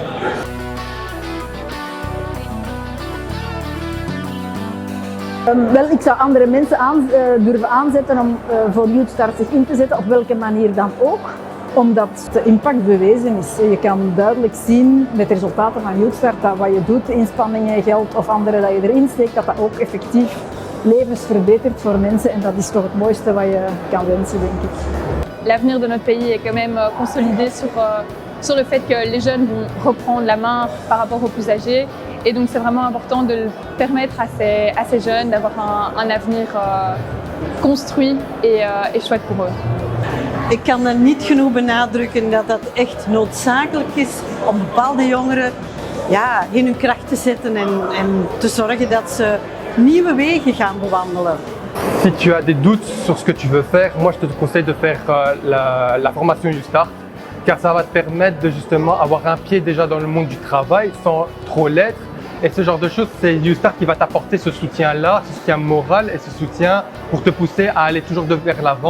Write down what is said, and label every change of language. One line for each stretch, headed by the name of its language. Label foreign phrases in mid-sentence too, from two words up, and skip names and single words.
Dutch: Wel, ik zou andere mensen durven aanzetten om voor YouthStart zich in te zetten, op welke manier dan ook. Omdat de impact bewezen is. Je kan duidelijk zien met de resultaten van YouthStart dat wat je doet, inspanningen, geld of andere dat je erin steekt, dat dat ook effectief levens verbetert voor mensen. En dat is toch het mooiste wat je kan wensen, denk ik.
French: L'avenir de notre pays est quand même consolidé sur le fait que les jeunes vont reprendre la main par rapport aux plus âgés. Et donc c'est vraiment important de permettre à ces jeunes d'avoir un avenir construit et chouette pour eux.
Dutch: Ik kan er niet genoeg benadrukken dat dat echt noodzakelijk is om bepaalde jongeren in hun kracht te zetten en te zorgen dat ze nieuwe wegen gaan bewandelen.
French: Si tu as des doutes sur ce que tu veux faire, moi je te conseille de faire la formation YouthStart, car ça va te permettre de justement avoir un pied déjà dans le monde du travail sans trop l'être. Et ce genre de choses, c'est YouthStart qui va t'apporter ce soutien-là, ce soutien moral et ce soutien pour te pousser à aller toujours vers l'avant.